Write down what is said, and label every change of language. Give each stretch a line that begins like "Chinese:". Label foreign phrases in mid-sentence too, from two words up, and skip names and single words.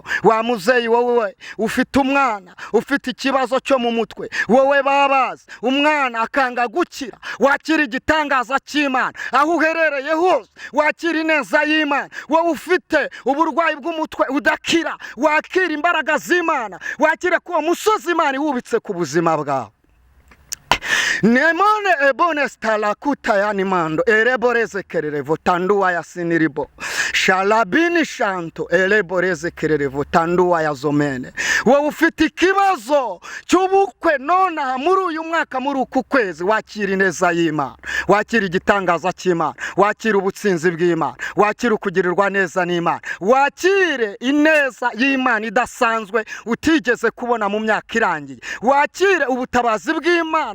Kinyarwanda: Wa muzeyi wowe ufite umwana ufite ikibazo cyo mu mutwe, wowe babazi umwana akanga gukira, wakira igitangaza cy'Imana aho uherereye hose, wakira ineza y'Imana. Wowe ufite uburwayi bw'umutwe udakira, wakira imbaraga z'Imana, wakire ko musozi Imana wubitse ku buzima bwawe. Nemone ebonesta la kuta ya nimando ereboreze kererevo tanduwa ya siniribo shalabini shanto ereboreze kererevo tanduwa ya zomene. Wowe ufite ikibazo cy'ubukwe nona muri uyu mwaka, muri uku kwezi, wakira ineza y'Imana, wakira igitangaza cy'Imana, wakira ubutsinzi bw'Imana, wakira ukugirirwa neza n'Imana, wakire ineza y'Imana idasanzwe utigeze kubona mu myaka irangiye, wakire ubutabazi bw'Imana.